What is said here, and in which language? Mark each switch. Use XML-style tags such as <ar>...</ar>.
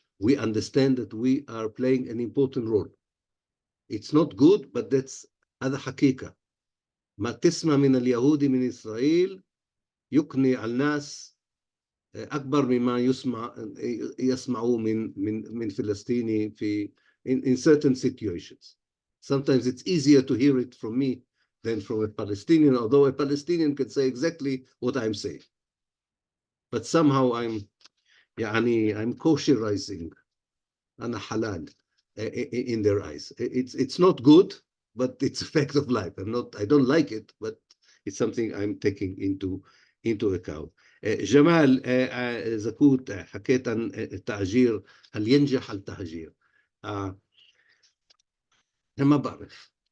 <en>We understand that we are playing an important role. It's not good, but that's</en> <ar>هذا حقيقة. ما تسمع من اليهودي من إسرائيل يقنع الناس أكبر مما يسمعوا من فلسطيني في</ar> <en>in certain situations. Sometimes it's easier to hear it from me than from a Palestinian, although a Palestinian can say exactly what I'm saying. But somehow I'm kosherizing.</en> <ar>أنا حلال.</ar> <en>in their eyes. It's not good, but it's a fact of life. I don't like it, but it's something I'm taking into account.</en> <ar>جمال زكوت حكيت عن التهجير، هل ينجح التهجير؟ أنا ما بعرف.</ar>